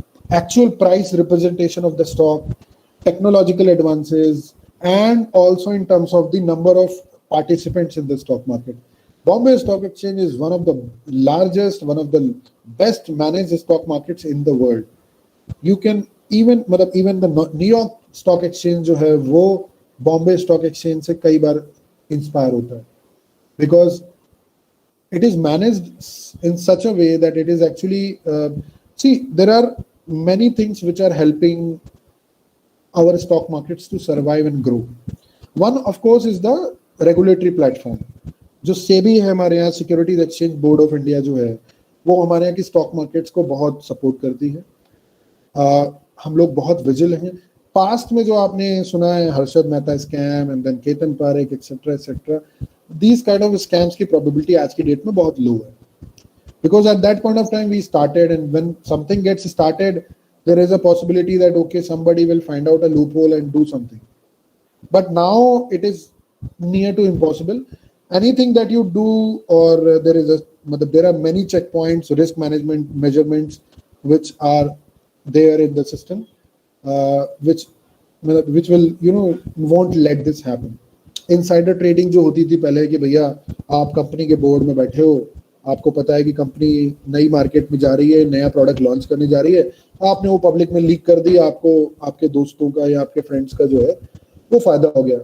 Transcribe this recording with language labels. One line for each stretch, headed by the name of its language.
English: actual price representation of the stock, technological advances, and also in terms of the number of participants in the stock market. Bombay Stock Exchange is one of the largest, one of the best managed stock markets in the world. You can even the New York Stock Exchange
Hindi: जो है वो Bombay stock exchange से कई बार inspire होता है,
English: Because it is managed in such a way that it is actually See, there are many things which are helping our stock markets to survive and grow. One, of course, is the regulatory platform.
Hindi: जो सेबी है हमारे यहाँ, securities exchange board of India जो है, वो हमारे यहाँ की स्टॉक मार्केट्स को बहुत सपोर्ट करती है. हम लोग बहुत विजिल हैं. पास्ट में जो आपने सुना है Harshad Mehta scam
English: and then
Hindi: Ketan Parekh etcetera etcetera,
English: these kind of scams
Hindi: की प्रोबेबिलिटी आज की डेट में बहुत लो है.
English: Because at that point of time we started, and when something gets started, there is a possibility that okay, somebody will find out a loophole and do something. But now it is near to impossible. Anything that you do, or there are many checkpoints, risk management measurements which are there in the system, which will won't let this happen.
Hindi: Insider trading जो होती थी पहले कि भैया आप company के board में बैठे हो, आपको पता है कि कंपनी नई मार्केट में जा रही है, नया प्रोडक्ट लॉन्च करने जा रही है, आपने वो पब्लिक में लीक कर दिया, आपको आपके दोस्तों का या आपके फ्रेंड्स का जो है वो फायदा हो गया.